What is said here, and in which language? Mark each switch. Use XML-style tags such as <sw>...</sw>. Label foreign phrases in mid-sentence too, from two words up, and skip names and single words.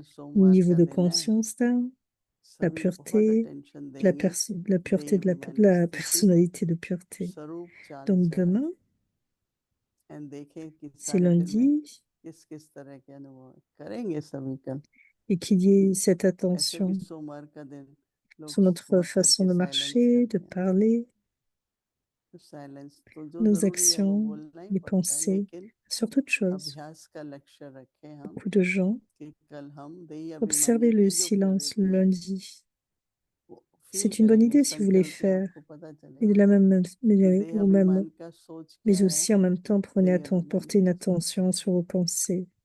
<fr>au</fr> <hi>सोमवार</hi> <fr>niveau</fr> <hi>का</hi> <fr>de</fr> <hi>दिन है,</hi> <fr>conscience d'âme, la</fr> <hi>सभी बहुत</hi> <fr>pureté,</fr> <hi>अटेंशन</hi> <fr>la,</fr> <hi>देंगे</hi> <fr>la</fr> <hi>देही</hi> <fr>pureté de</fr> <hi>अभिमानी</hi> <fr>la</fr> <hi>स्थिति,</hi> <fr>personnalité de pureté.</fr> <hi>स्वरूप चाल</hi> <fr>Donc</fr> <hi>चलन,</hi> <fr>demain,</fr> <hi>एंड देखें कि</hi> <fr>c'est</fr> <hi>सारे दिन में</hi> <fr>lundi,</fr> <hi>किस किस तरह के अनुभव करेंगे सभी कल।</hi> <fr>et qu'il y ait cette</fr> <hi>ऐसे भी</hi> <fr>attention.</fr> <hi>सोमवार का दिन</hi> <fr>sur notre façon de marcher, de parler, nos actions, les pensées, sur toute chose. Beaucoup de gens observez le silence lundi. C'est une bonne idée si vous voulez faire. Et de la même, mais aussi en même temps, portez une attention sur vos pensées.</fr>